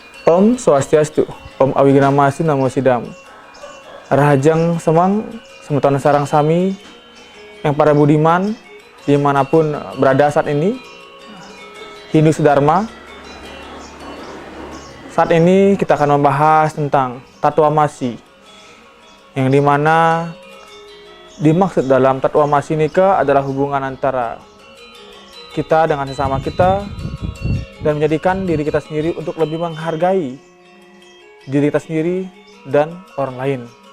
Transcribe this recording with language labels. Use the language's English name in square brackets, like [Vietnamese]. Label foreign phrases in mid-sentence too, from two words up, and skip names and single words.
[Sanskrit] Om Swastiastu, Om Awignamastu Namo Sidam. [Balinese] Rahajang Semang, semeton sarang sami, [Indonesian] yang para budiman, dimanapun berada saat ini, Hindu Sedharma. Saat ini kita akan membahas tentang Tatwamasi, yang dimana dimaksud dalam Tatwamasi Nika adalah hubungan antara kita dengan sesama kita, dan menjadikan diri kita sendiri untuk lebih menghargai diri kita sendiri dan orang lain.